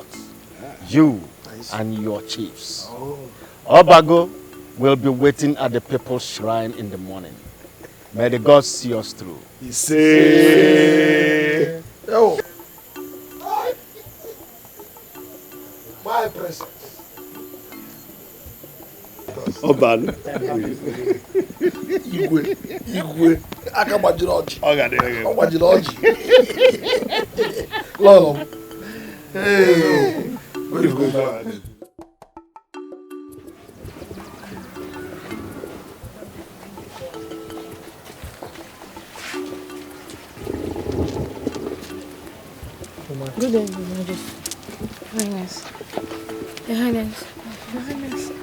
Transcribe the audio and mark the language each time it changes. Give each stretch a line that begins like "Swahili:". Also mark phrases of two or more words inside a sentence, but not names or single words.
English: You and your chiefs. Obago will be waiting at the people's shrine in the morning. May the gods see us through. say, Oh. My presence. Obalu.
Igbo: Igwe. Akabajiri ọjị. Ogade. ọjị. Lolo.
English: Hey. Very good. Good day, Your Majesty. Your Highness. Your Highness. Your Highness.